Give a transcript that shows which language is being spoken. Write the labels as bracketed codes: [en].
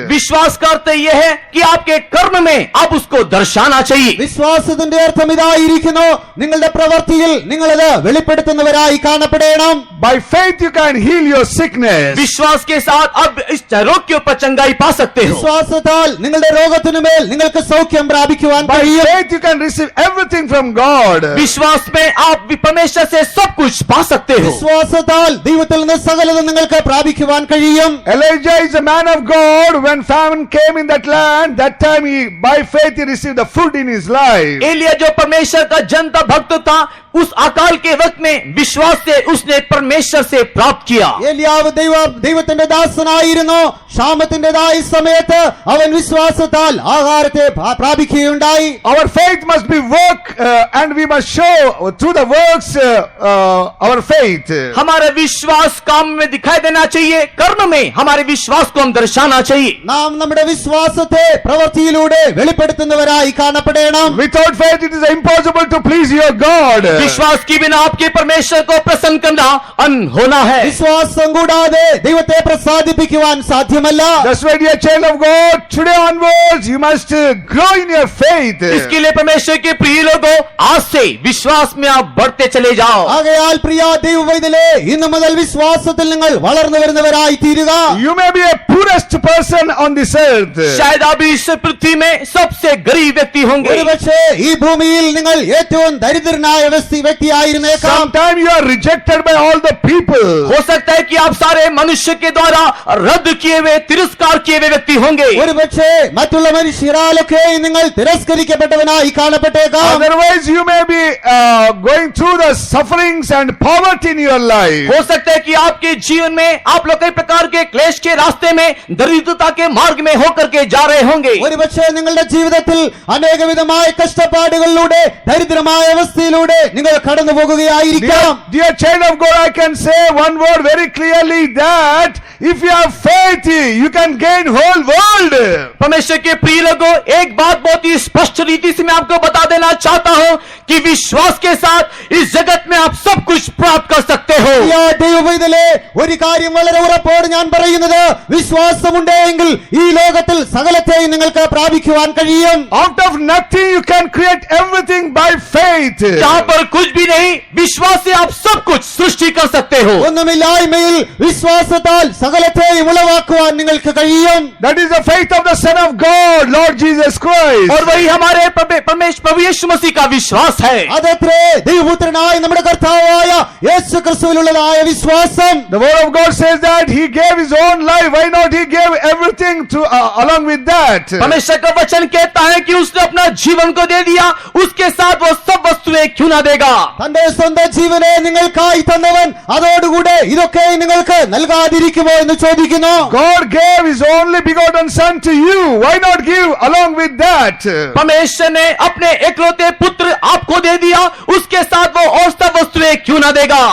[hi] विश्वास करते यह है कि आपके कर्म में आप उसको दर्शाना चाहिए. [ml] വിശ്വാസത്തിന്റെ അർത്ഥം ഇതായിരിക്കുന്നു, നിങ്ങളുടെ പ്രവൃത്തിയിൽ നിങ്ങളത് വെളിപ്പെടുത്തുന്നവരായി കാണപ്പെടണം. [en] By faith you can heal your sickness. [hi] विश्वास के साथ अब इस रोग के ऊपर चंगाई पा सकते हो. [ml] വിശ്വാസത്താൽ നിങ്ങളുടെ രോഗത്തിനുമേൽ നിങ്ങൾക്ക് സൗഖ്യം പ്രാപിക്കുവാൻ [en] By [ml] കഴിയും. [en] faith you can receive everything from God. [hi] विश्वास में आप भी परमेश्वर से सब कुछ पा सकते हो. [ml] വിശ്വാസത്താൽ ദൈവത്തിൽ നിന്ന് സകലതും നിങ്ങൾക്ക് പ്രാപിക്കുവാൻ കഴിയും. [en] Elijah is a man of God. When famine came in that land, that time by faith he received the food in his life. [hi] Elia जो परमेश्वर का जनता भक्त था, उस अकाल के वक्त में विश्वास से उसने परमेश्वर से प्राप्त किया. [ml] ഏലിയാവ് ദൈവത്തിന്റെ ദാസനായിരുന്നു. ക്ഷാമത്തിന്റേതായ സമയത്ത് അവൻ വിശ്വാസത്താൽ ആഹാരത്തെ പ്രാപിക്കുകയുണ്ടായി. [en] Our faith must be work and we must show through the works our faith. [hi] हमारा विश्वास काम में दिखाई देना चाहिए, कर्म में हमारे विश्वास को हम दर्शाना चाहिए. [ml] നാം നമ്മുടെ വിശ്വാസത്തെ പ്രവൃത്തിയിലൂടെ വെളിപ്പെടുത്തുന്നവരായി കാണപ്പെടണം. [en] Without faith it is impossible to please your God. [hi] विश्वास के बिना आपके परमेश्वर को प्रसन्न करना अनहोना है। [ml] വിശ്വാസം കൂടാതെ ദൈവത്തെ പ്രസാദിപ്പിക്കുവാൻ സാധ്യമല്ല. [en] That's why, dear child of God, today onwards you must grow in your faith. [hi] इसके लिए परमेश्वर के प्रिय लोगों, आज से विश्वास में आप बढ़ते चले जाओ। [ml] ആകയാൽ പ്രിയ ദൈവവൈതലേ, ഇന്നു മുതൽ വിശ്വാസത്തിൽ നിങ്ങൾ വളർന്നു വരുന്നവരായി തീരുക. [en] You may be a poorest person on this earth. [hi] शायद आप इस पृथ्वी में सबसे गरीब व्यक्ति होंगे। [ml] ഒരുപക്ഷേ ഈ ഭൂമിയിൽ നിങ്ങൾ ഏറ്റവും ദരിദ്രനായ വ്യക്തിയായിരുന്നേക്കാം. [en] Sometimes you are rejected by all the people. [hi] हो सकता है कि आप सारे मनुष्य के द्वारा रद्द किए हुए, तिरस्कार किए हुए व्यक्ति होंगे। [ml] ഒരുപക്ഷേ മറ്റുള്ള മനുഷ്യരാലൊക്കെ നിങ്ങൾ തിരസ്കരിക്കപ്പെട്ടവനായി കാണപ്പെട്ടേക്കാം. [en] Otherwise you may be going through the sufferings and poverty in your life. [hi] हो सकता है कि आपके जीवन में आप लोग कई प्रकार के क्लेश के रास्ते में, दरिद्रता के मार्ग में होकर के जा रहे होंगे। [ml] ഒരുപക്ഷേ നിങ്ങളുടെ ജീവിതത്തിൽ അനേകവിധമായ കഷ്ടപ്പാടുകളിലൂടെ ദരിദ്രമായ അവസ്ഥയിലൂടെ നിങ്ങൾ കടന്നു പോകുകയായിരിക്കാം. [en] Dear child of God, I can say one word very clearly, that if you have faith, you can gain whole world. [hi] परमेश्वर के प्रिय लोगों, एक बात बहुत ही स्पष्ट रीति से मैं आपको बता देना चाहता हूं कि विश्वास के साथ इस जगत में आप सब कुछ प्राप्त कर सकते हो। [ml] പ്രിയ ദൈവവൈതലേ, ഒരു കാര്യം വളരെ ഉറപ്പോടെ ഞാൻ പറയുന്നത്, വിശ്വാസമുണ്ടെങ്കിൽ ഈ ലോകത്തിൽ സകലത്തെയും നിങ്ങൾക്ക് പ്രാപിക്കുവാൻ കഴിയും. [en] Out of nothing you can create everything by faith. [hi] जहां पर कुछ भी नहीं, विश्वास से आप सब कुछ सृष्टि कर सकते हो। [ml] ഒന്നുമില്ലായ്മയിൽ വിശ്വാസത്താൽ സകലത്തെയും ഉളവാക്കുവാൻ നിങ്ങൾക്ക് കഴിയും. [en] That is the faith of the Son of God, Lord Jesus Christ. [hi] और वही हमारे प्रभु यीशु मसीह का विश्वास है। [ml] അതത്രേ ദൈവപുത്രനായ നമ്മുടെ കർത്താവായ യേശു ക്രിസ്തുവിലുള്ളതായ വിശ്വാസം. [en] The word of God says that he gave his own life. Why not he gave everything to along with that? [hi] परमेश्वर का वचन कहता है कि उसने अपना जीवन को दे दिया, उसके साथ वो सब वस्तुएं क्यों ना देगा। [ml] തന്റെ സ്വന്തം ജീവനെ നിങ്ങൾക്കായി തന്നവൻ അതോടുകൂടെ ഇതൊക്കെ നിങ്ങൾക്ക് നൽകാതിരിക്കുമോ എന്ന് ചോദിക്കുന്നു. [en] God gave his only begotten son to you. Why not give along with that? [hi] परमेश्वर ने अपने एकलौते पुत्र आपको दे दिया, उसके साथ वो और सब वस्तुएं क्यों ना देगा।